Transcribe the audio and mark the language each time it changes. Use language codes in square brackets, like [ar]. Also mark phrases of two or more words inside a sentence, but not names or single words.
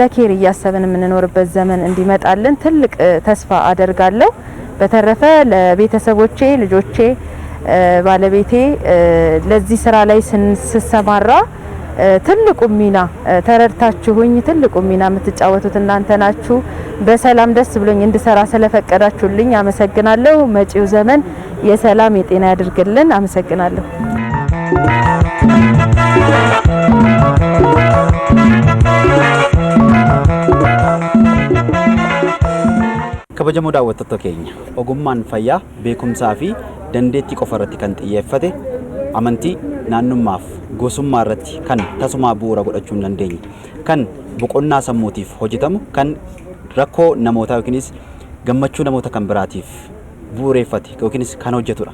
[am] ኬር እያሰብን የምንኖርበት ዘመን እንዲመጣልን ትልቅ ተስፋ አደርጋለሁ። በተረፈ ለቤተሰቦቼ፣ ልጆቼ፣ ባለቤቴ ለዚህ ስራ ላይ ስሰማራ ትልቁ ሚና ተረድታችሁኝ ትልቁ ሚና የምትጫወቱት እናንተ ናችሁ። በሰላም ደስ ብሎኝ እንድሰራ ስለፈቀዳችሁልኝ አመሰግናለሁ። መጪው ዘመን የሰላም የጤና ያድርግልን። አመሰግናለሁ። [om] kabajamoo daawwattoota keenya ogummaan fayyaa beekumsaa fi dandeettii qofa irratti kan xiyyeeffate amantii naannummaaf gosummaa irratti kan tasumaa bu'uura godhachuu hin dandeenye kan boqonnaa sammuutiif hojjetamu kan rakkoo namootaa yookiinis gammachuu namoota kan biraatiif bu'uureeffate yookiinis kan hojjetudha.